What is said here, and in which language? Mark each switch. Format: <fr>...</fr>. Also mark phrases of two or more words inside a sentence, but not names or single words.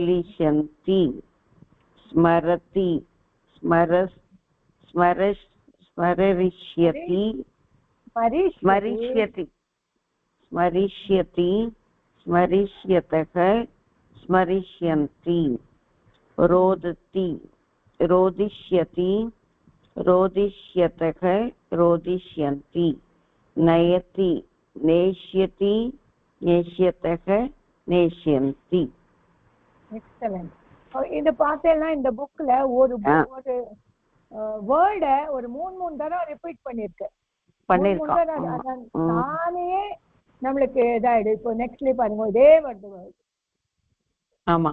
<sa>मेलिष्यन्ति स्मरति स्मरति स्मरिष्यति स्मरिष्यति स्मरिष्यति स्मरिष्यतः स्मरिष्यन्ति रोदति रोदिष्यति रोदिष्यतः रोदिष्यन्ति नयति नेष्यति नेष्यतः नेष्यन्ति</sa> <ta>எக்ஸலென்ட். இது பார்த்தேன்னா இந்த புக்ல ஒரு வேர்டை ஒரு 3 தடவை ரிப்பீட் பண்ணிருக்கேன். நானே நம்மளுக்கு இதாயிடு. இப்போ நெக்ஸ்ட்ல பாருங்க இதே வேர்டு ஆமா</ta>